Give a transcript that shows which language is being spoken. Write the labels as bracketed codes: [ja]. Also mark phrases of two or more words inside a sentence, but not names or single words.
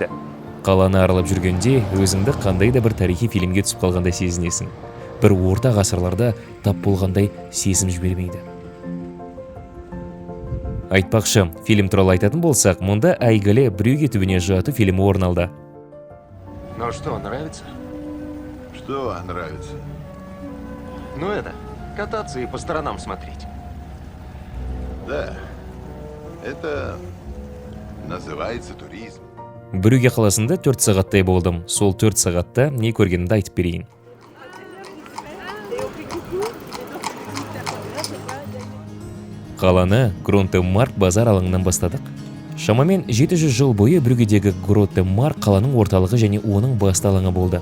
[kk] Қаланы аралап жүргенде өзіңді қандай да бір тарихи фильмге түсіп қалғандай сезінесің. Бір орта ғасырларда тап болғандай сезім жібермейді. Айтпақшы, фильм туралы айтатын болсақ, мұнда әйгілі Брюгге түбіне жату фильмі орын алды. [ru] Ну что, нравится? Что нравится? Ну это, кататься и по сторонам смотреть. Да, это называется туризм. [kk] Брюгге қаласында 4 сағаттай болдым. Сол 4 сағатта не көргенімді айтып берейін. Қаланы Гронтемарк базар алаңынан бастадық. Шамамен 700 жыл бойы Брюггедегі Гронтемарк қаланың орталығы және оның басты алаңы болды.